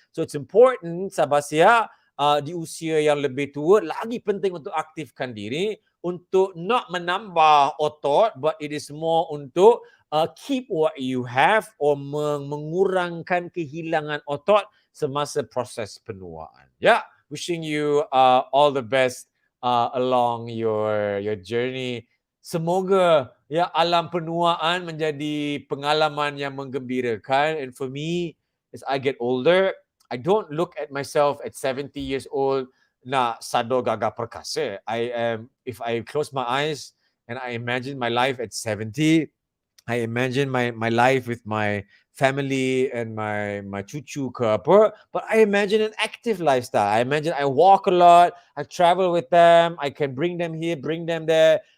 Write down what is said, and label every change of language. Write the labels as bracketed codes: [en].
[en] So it's important, [ms] sahabat di usia yang lebih tua, lagi penting untuk aktifkan diri, untuk not menambah otot, [en] but it is more [ms] untuk [en] keep what you have or [ms] mengurangkan kehilangan otot semasa proses penuaan. [en] Yeah, wishing you all the best along your journey. [ms] Semoga ya alam penuaan menjadi pengalaman yang menggembirakan. [en] And for me, as I get older, I don't look at myself at 70 years old [ms] na sado gagah perkasa. [en] If I close my eyes and I imagine my life at 70, I imagine my life with my family and my [ms] cucu ke apa, [en] but I imagine an active lifestyle. I imagine I walk a lot, I travel with them, I can bring them here, bring them there.